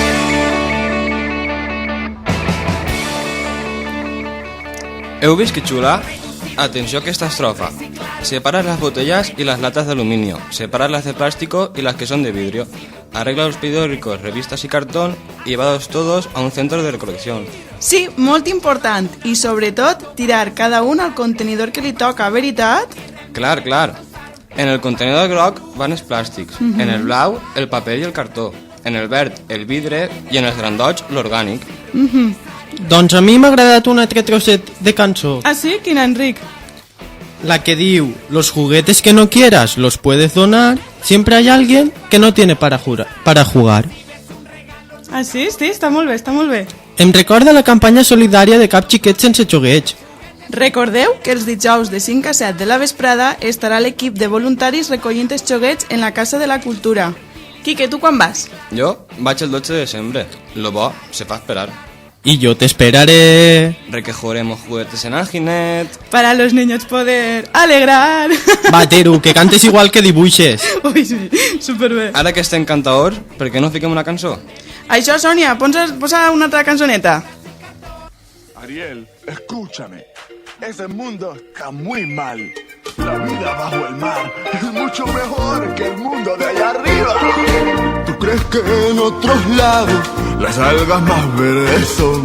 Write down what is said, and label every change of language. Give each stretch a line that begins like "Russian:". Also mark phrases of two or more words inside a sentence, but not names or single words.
Catalan: Heu vist que xula? Atenció a esta estrofa.
Spanish: Separa las botellas y las latas de aluminio. Separa las de plástico y las que son de vidrio. Arregla los periódicos, revistas y cartón y llevados todos a un centro de recolección.
Catalan: Sí, molt important. I sobretot, tirar cada un al contenidor que li toca, veritat? Clar, clar. En el contenidor groc van els plàstics. En el blau, el paper i el cartó. En el verd, el vidre i en els grandots, l'orgànic. Doncs a mi m'ha agradat un altre trosset de cançó. Ah, sí? Quina, Enric? La que diu,
Spanish: los juguetes que no quieras los puedes donar, siempre hay alguien que no tiene para jugar.
Catalan: Ah, sí? Sí, està molt bé, està molt bé. Em recorda la campanya solidària de Cap Xiquet sense xogueig. Recordeu que els dijous de 5 a 7 de la vesprada estarà l'equip de voluntaris recollint els xoguets en la Casa de la Cultura. Quique, tu quan vas? Jo vaig el 12 de desembre. Lo bo se fa esperar.
Spanish: Y yo te esperaré. Recogeremos juguetes en Alginet. Para los niños poder alegrar.
Catalan: Va, Teru, que cantes igual que dibuixes. Ui, sí, superbé. Ara que estem cantadors, per què no fiquem una cançó? Això, Sònia, posa una altra cançoneta.
Spanish: Ariel, escúchame. Ese mundo está muy mal. La vida bajo el mar es mucho mejor que el mundo de allá arriba. ¿Tú crees que en otros lados las algas más verdes son?